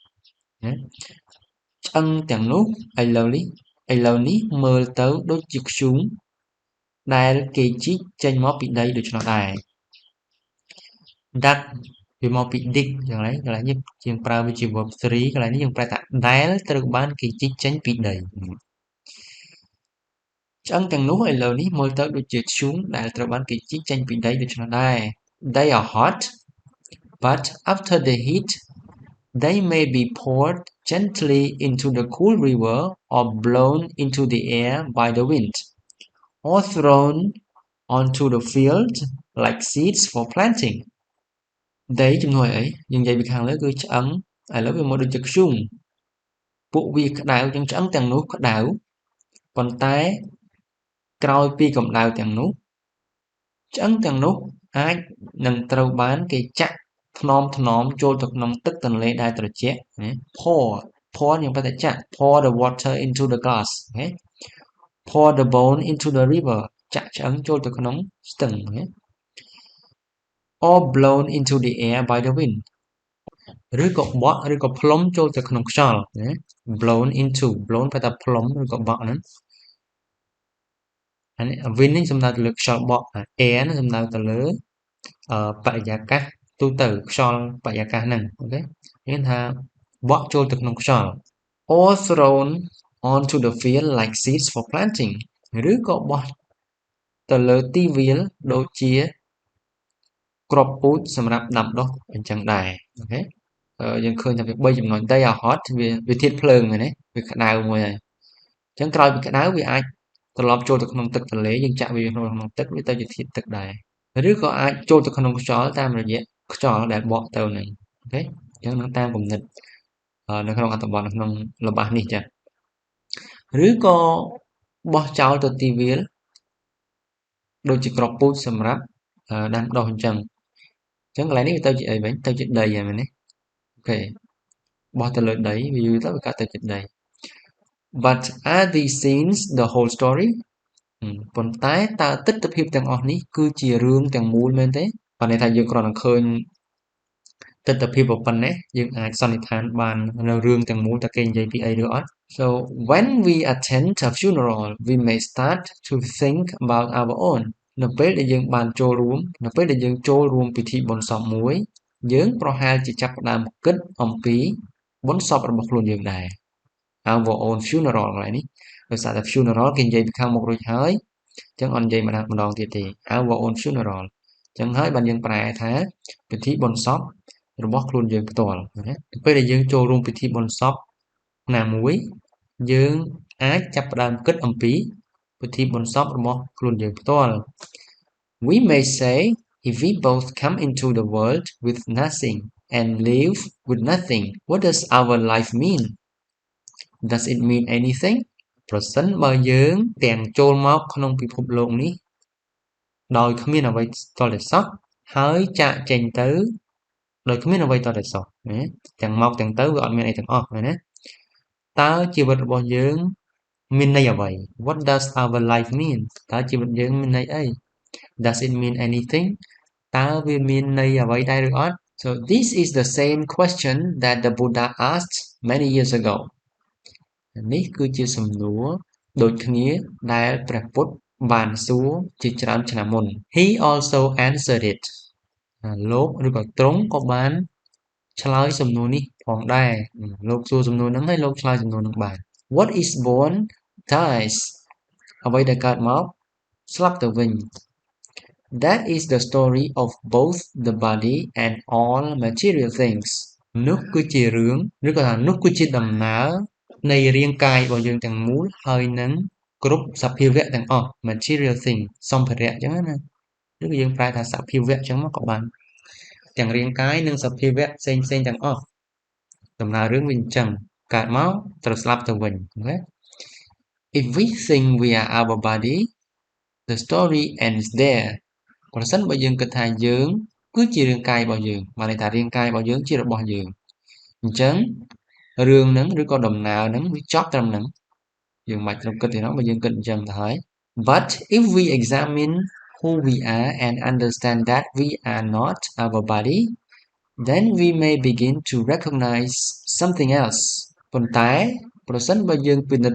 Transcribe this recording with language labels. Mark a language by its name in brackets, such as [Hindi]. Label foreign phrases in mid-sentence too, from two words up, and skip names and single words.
[Khmer] ឆ្អឹងទាំងនោះឥឡូវនេះមើលទៅដូចជាធ្យូងដែលគេជីកចេញមកពីដីដូច្នោះដែរ Dug វាមកពី dig ចឹងហើយកន្លែងនេះជាងប្រើវាជា verb 3កន្លែងនេះយើងប្រែថាដែលត្រូវបានគេជីកចេញពីដី ឆ្អឹងទាំងនោះឥឡូវនេះមើលទៅដូចជាធ្យូងដែលត្រូវបានគេជីកចេញពីដីដូច្នោះដែរ [English] They are hot but after the heat they may be poured gently into the cool river or blown into the air by the wind or thrown onto the field like seeds for planting [Khmer] ដីជំនួយ អីយើងនិយាយពីខាងលើគឺឆ្អឹងឥឡូវវាមកដូចជាធ្យូងពួកវាក្តៅចឹងឆ្អឹងទាំងនោះក្តៅប៉ុន្តែក្រោយពីកម្ដៅទាំងនោះឆ្អឹងទាំងនោះអាចនឹងត្រូវបានគេចាក់ថ្នមចូលទៅក្នុងទឹកទន្លេដែលត្រជាក់ណា pour យើងប្រែថាចាក់ [English] pour the water into the glass [Khmer] ណា [English] pour the bone into the river [Khmer] ចាក់ឆ្អឹងចូលទៅក្នុងស្ទឹងណា [English] or blown into the air by the wind [Khmer] ឬក៏បក់ឬក៏ផ្លុំចូលទៅក្នុងខ្យល់ណា [English] blown into blown [Khmer] ប្រែថាផ្លុំឬក៏បក់ហ្នឹងអានេះ wind នេះសំដៅទៅលើខ្យល់បក់ air នេះសំដៅទៅលើបរិយាកាសទូទៅខ្យល់បរិយាកាសហ្នឹងអូខេមានថាបក់ចូលទៅក្នុងខ្យល់ [English] or thrown onto the field like seeds for planting [Khmer] ឬក៏បោះទៅលើទីវាល ដូចជាគ្រាប់ពូជសម្រាប់ដាំដុះអញ្ចឹងដែរអូខេយើងឃើញថាវា3ចំណុច [English] they are hot [Khmer] វាធាតុភ្លើងមែនទេវាក្តៅមួយហើយអញ្ចឹងក្រោយពីក្តៅវាអាចត្រឡប់ចូលទៅក្នុងទឹកទន្លេយើងចាក់វាក្នុងទឹកវាទៅជាធាតុទឹកដែរឬក៏អាចចូលទៅក្នុងខ្យល់តាមរយៈខ្យល់ដែលប ក់ទៅហ្នឹងអូខេអញ្ចឹងនឹងតាមគំនិតនៅក្នុងអត្ថបទនៅក្នុងល្បះនេះចាឬក៏បោះចោលទៅទីវាលដូចជាគ្រាប់ពូជសម្រាប់ដាំដុះអញ្ចឹងកន្លែងនេះវាទៅជាអីវិញទៅជាដីហើយមែនទេអូខេបោះទៅលើដីវា យូរទៅវាកើតទៅជាដី [English] But are these scenes the whole story [Khmer] ប៉ុន្តែតើទិដ្ឋភាពទាំងអស់នេះគឺជារឿងទាំងមូលមែនទេបើន័យថាយើងគ្រាន់តែឃើញទិដ្ឋភាពប៉ុណ្ណេះយើង អាចសន្និដ្ឋានបាននៅរឿងទាំងមូលតើគេនិយាយពីអីឬអត់ [English] So when we attend a funeral we may start to think about our own [Khmer] នៅពេលដែលយើងចូលរួមពិធីបុណ្យសពមួយយើងប្រហែលជាចាប់ផ្ដើមគិតអំពីបុណ្យសពរបស់ខ្លួនយើងដែរ [English] our own [Khmer] funeral កន្លែងនេះដោយសារតែ funeral គេនិយាយពីខាងមុខរួចហើយអញ្ចឹងអត់និយាយម្ដងទៀតទេ [English] our own funeral [Khmer] អញ្ចឹងហើយបានយើងប្រែថាពិធីបុណ្យសពរបស់ខ្លួនយើងផ្ទាល់ណាពេលដែលយើងចូលរួមពិធីបុណ្យសពណាមួយយើងអាចចាប់ផ្ដើមគិតអំពីពិធីបុណ្យសពរបស់ខ្លួនយើងផ្ទាល់ [English] We may say if we both come into the world with nothing and live with nothing what does our life mean does it mean anything [Khmer] ប្រសិនបើយើងទាំងចូលមកក្នុងពិភពលោកនេះដោយគ្មាន អ្វីតតែសោះហើយចាកចេញទៅដោយគ្មានអ្វីតតែសោះណាទាំងមកទាំងទៅវាអត់មានអីទាំងអស់ណាតើជីវិតរបស់យើងមាន ន័យអ្វី [English] What does our life mean [Khmer] តើជីវិតយើងមានន័យអី [English] Does it mean anything [Khmer] តើវាមានន័យអ្វីដែរឬ អត់ [English] So this is the same question that the Buddha asked many years ago [Khmer] នេះគឺជាសំណួរដូចគ្នាដែលព្រះពុទ្ធបានសួរជាច្រើនឆ្នាំមុន [English] He also answered it [Khmer] លោកឬក៏ទ្រង់ក៏បានឆ្លើយសំណួរនេះផងដែរលោកសួរសំណួរហ្នឹងហើយលោកឆ្លើយសំណួរហ្នឹងបាន [English] What is born dies [Khmer] អ្វីដែលកើតមកស្លាប់ទៅវិញ [English] That is the story of both the body and all material things [Khmer] នោះគឺជារឿងឬក៏ថានោះគឺជាដំណើរ នៃរាងកាយរបស់យើងទាំងមូលហើយនឹងគ្រប់សភាវៈទាំងអស់ [English] material thing [Khmer] សម្ភារៈអញ្ចឹងណាឬក៏យើងប្រែថាសភាវៈអញ្ចឹងមកក៏បានទាំងរាងកាយនិងសភាវៈផ្សេងៗទាំងអស់ដំណើររឿងវាអញ្ចឹងកើតមកត្រូវស្លាប់ទៅវិញណា [English] If we think we are our body the story ends there [Khmer] ប្រសិនបើយើងគិតថាយើង គឺជារាងកាយរបស់យើងបានន័យថារាងកាយរបស់យើងជារបស់យើងអញ្ចឹងរឿងហ្នឹងឬក៏ដំណើរហ្នឹងវាចប់ត្រឹមហ្នឹងយើងមិនត្រូវគិតទេណាបើយើងគិតអញ្ចឹងទៅហើយ [English] But if we examine who we are and understand that we are not our body then we may begin to recognize something else [Khmer] ប៉ុន្តែប្រសិនបើយើងពិនិត្យ